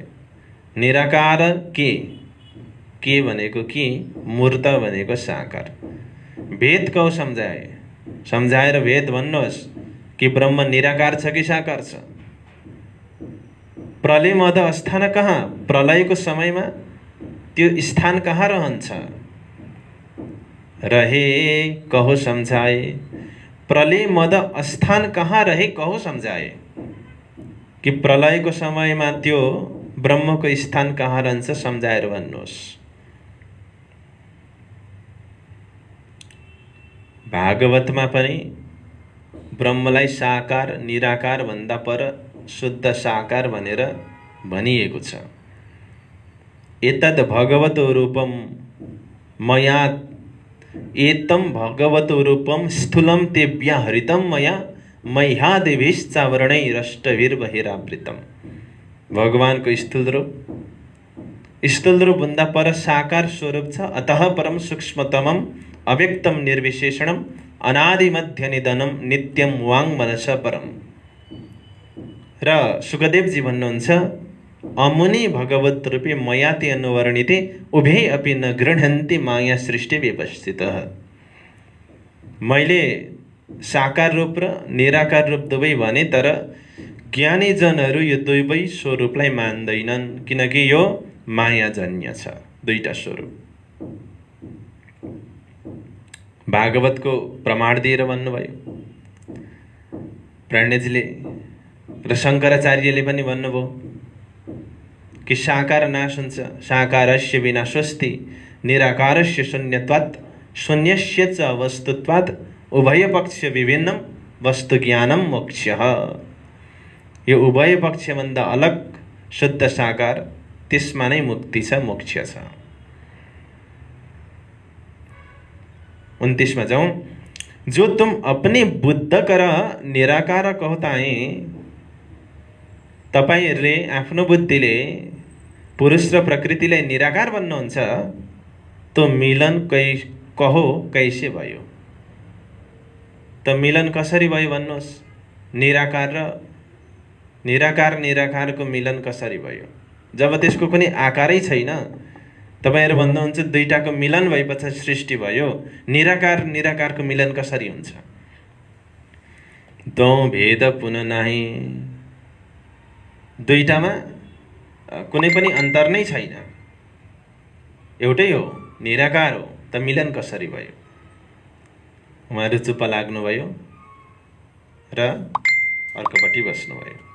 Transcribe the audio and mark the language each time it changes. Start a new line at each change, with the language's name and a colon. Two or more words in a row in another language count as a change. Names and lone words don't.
Nepali: निराकार के भनेको कि, मूर्त भनेको साकार।
Hindi: भेद कौ सम्झाए,
Nepali: सम्झाएर भेद भन्नुहोस् कि ब्रह्म निराकार छ कि साकार छ।
Hindi: प्रलय मद स्थान कहाँ?
Nepali: प्रलयको समयमा त्यो स्थान कहाँ रहन्छ?
Hindi: रहे कहो सम्झाए। प्रलय मद स्थान कहाँ रहे कहो सम्झाए।
Nepali: कि प्रलयको समयमा त्यो ब्रह्मको स्थान कहाँ रहन्छ सम्झाएर भन्नुहोस्। भागवतमा पनि ब्रह्मलाई साकार निराकार भन्दा पर शुद्ध साकार भनेर भनिएको छ।
Sanskrit: एतद् भगवतो रूपम मया, एतम भगवतो रूपम स्थूलम तेभ्य हरितम मया, मह्यादेभिश्चावरणैरष्टभिर्बहिरावृतम।
Nepali: भगवानको स्थूल रूप भन्दा पर साकार स्वरूप छ।
Sanskrit: अतः परम सूक्ष्मतमम अव्यक्तम निर्विशेषणम अनादि मध्य निधनम नित्यम वाङ मनस परम। र
Nepali: सुखदेवजी भन्नुहुन्छ
Sanskrit: अमुनि भगवत रूपे मयाति अनुवर्णिते उभे अपि न गृह्णन्ति माया सृष्टि व्यवस्थितः।
Nepali: मैले साकार रूप र निराकार रूप दुवै भने, तर ज्ञानी जनहरू यो दुवै स्वरूपलाई मान्दैनन्। किनकि यो मायाजन्य छ, दुईटा स्वरूप। भागवतको प्रमाण दिएर भन्नुभयो प्राण्यजीले र शङ्कराचार्यले पनि भन्नुभयो कि साकार नाश हुन्छ,
Sanskrit: साकारस्य विनाशोऽस्ति, निराकारस्य शून्यत्वात्, शून्यस्य च वस्तुत्वात्, उभय पक्ष विभिन्नम वस्तु ज्ञानम मोक्षः।
Nepali: यो उभय पक्षभन्दा अलग शुद्ध साकार, त्यसमा नै मुक्ति छ, मोक्ष छ।
Hindi: 29 में जाऊं, जो तुम अपने बुद्ध कर निराकार कहताए,
Nepali: तपाईहरुले आफ्नो बुद्धिले पुरुष र प्रकृतिलाई निराकार भन्नुहुन्छ,
Hindi: तो मिलन कहो कैसे भयो?
Nepali: त मिलन कसरी भयो भन्नुहोस्? निराकारको मिलन कसरी भयो? जब त्यसको कुनै आकारै छैन, तपाईहरु भन्नुहुन्छ दुईटाको मिलन भएपछि सृष्टि भयो, निराकारको मिलन कसरी हुन्छ?
Hindi: दो भेद पुन नाही,
Nepali: दुईटामा कुनै पनि अन्तर नै छैन, एउटै हो, निराकार हो, त मिलन कसरी भयो? उहाँहरु चुप्प लाग्नुभयो र अर्कोपट्टि बस्नुभयो।